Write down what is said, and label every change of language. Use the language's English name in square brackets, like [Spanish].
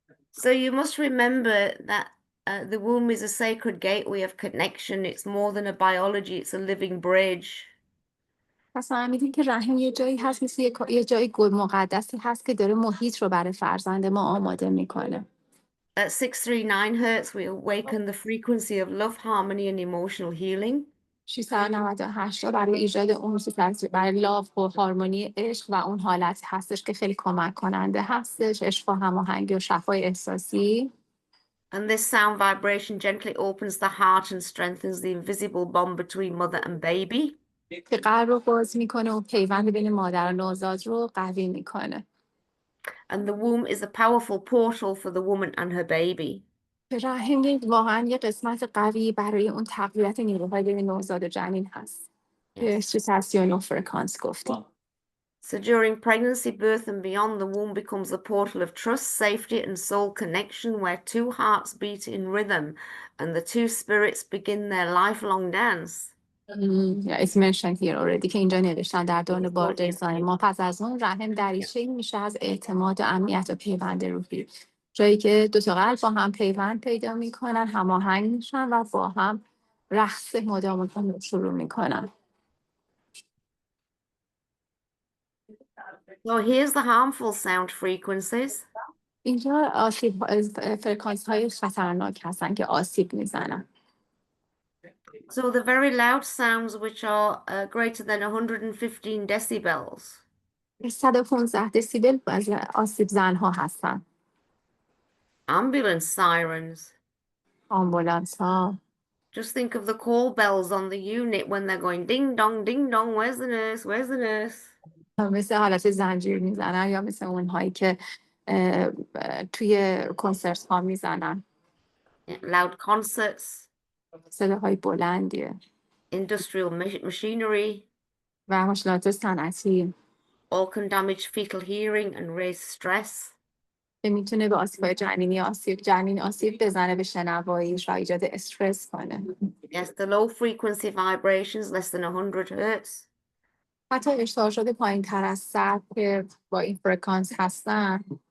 [English] So you must remember that the womb is a sacred gateway of connection. It's more than a biology, it's a living bridge. [Persian] پس فهمیدین که رحم یه جایی هست، مثل یه جای مقدسی هست که داره محیط رو برای فرزند ما آماده میکنه. [English] At 639 hertz, we awaken the frequency of love, harmony, and emotional healing. [Persian] 698 تا برای ایجاد اون فرکانسی برای لاف و هارمونی عشق و اون حالت هستش که خیلی کمک کننده هستش، عشق و هماهنگی و شفای احساسی. [English] And this sound vibration gently opens the heart and strengthens the invisible bond between mother and baby. [Persian] که قلب رو باز میکنه و پیوند بین مادر و نوزاد رو قوی میکنه. [English] And the womb is a powerful portal for the woman and her baby. [Persian] رحم واقعا یه قسمت قوی برای اون تقویت نیروهای بین نوزاد و جنین هست. که 639 فرکانس گفتیم. [English] So during pregnancy, birth, and beyond, the womb becomes a portal of trust, safety, and soul connection where two hearts beat in rhythm and the two spirits begin their lifelong dance. Yeah, it's mentioned here already [Persian] که اینجا نوشتن در دوران بارده زایمان پس از اون رحم دریچه‌ای میشه از اعتماد و امنیت و پیوند روحی، جایی که دو تا قلب با هم پیوند پیدا میکنن، هماهنگ میشن و با هم رقص مدام شروع میکنن. [English] So here's the harmful sound frequencies. [Persian] اینجا فرکانس های خطرناک هستن که آسیب میزنن. [English] So the very loud sounds which are greater than 115 decibels. [Persian] 115 دسیبل از آسیب زنها هستن. [English] Ambulance sirens. [Persian] آمبولانس ها. [English] Just think of the call bells on the unit when they're going ding dong, where's the nurse, where's the nurse? [Persian] مثل حالت زنجیر میزنن یا مثل اونهایی که توی کنسرت ها میزنن. [English] Loud concerts. [Persian] صداهای بلندیه. [English] Industrial machinery. [Persian] و ماشینات صنعتی. [English] All can damage fetal hearing and raise stress. [Persian] که میتونه به آسیب‌های جنین آسیب بزنه به شنواییش و ایجاد استرس کنه. [English] Yes, the low frequency vibrations less than 100 hertz. [Persian] حتی ارسال شده پایین تر از 100 که با این فرکانس هستن.